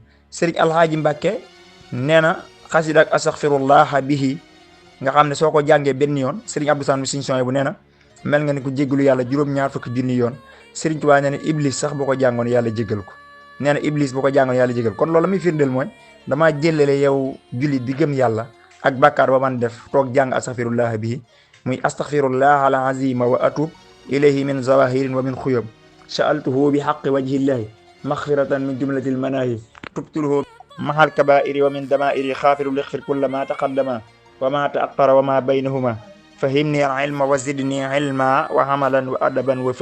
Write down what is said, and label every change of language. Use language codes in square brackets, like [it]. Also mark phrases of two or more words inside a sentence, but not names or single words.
[wo] sëriñ Alxaaji Mbàkke nee na xasida ak [ar] أستغفر الله به [wo] nga xam ne soo ko jàngee benn yoon sëriñ Abdou Sane Sëriñ Son bu nee na mel nga ni ko jéggalu yàlla juróom-ñaar fukki junni yoon. sëriñ Tuubaa nee na iblis sax boo ko jàngoon yàlla jéggal ko. nee na iblis boo ko jàngoon yàlla jéggal kon loolu muy firndeel mooy damaa jëlale yow jullit bi gëm yàlla ak bàkkaar ba man def toog jàng [ar] أستغفر الله به [wo] muy [ar] أستغفر الله العظيم وأتوب إليه من ظواهر ومن غيوب سألته بحق وجه الله مغفرة من جملة المناهي تبته محل الكبائر ومن ضمائر غافر ليغفر كل ما تقدم وما تأخر وما بينهما فهمني العلم وزدني علما وعملا وأدبا و